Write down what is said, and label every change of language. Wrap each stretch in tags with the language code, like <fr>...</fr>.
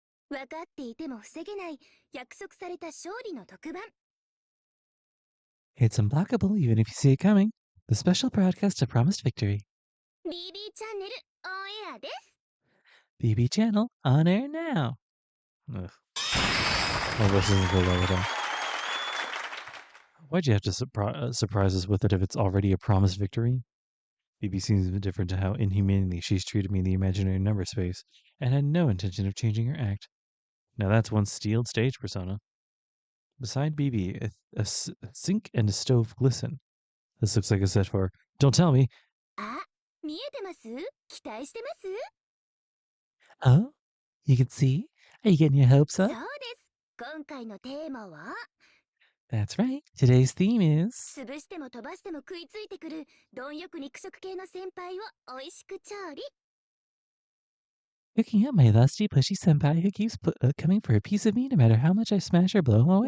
<ja>分かっていても防げない約束された勝利の特番。</ja> <en>It's unblockable even if you see it coming. The special broadcast of promised victory.</en> <ja>BB チャンネルオンエアです。</ja> <en>BB channel on air now. Ugh. My voice doesn't go well at all. Why'd you have to surprise us with it if it's already a promised victory? BB seems indifferent to how inhumanely she's treated me in the imaginary number space, and had no intention of changing her act. Now that's one steeled stage persona. Beside BB, a sink and a stove glisten. This looks like a set for Don't Tell Me.</en> <ja>あ、見えてます？期待してます？</ja> <en>Oh? You can see? Are you getting your hopes</en> <ja>そう</ja> <en>up?</en> <ja>です。今回のテーマは、</ja> <en>That's right. Today's theme is</en> <ja>潰しても飛ばしても食いついてくる貪欲肉食系の先輩を美味しく調理。</ja> <en>Picking up my lusty, pushy senpai who keeps coming for a piece of me no matter how much I smash or blow him away.</en>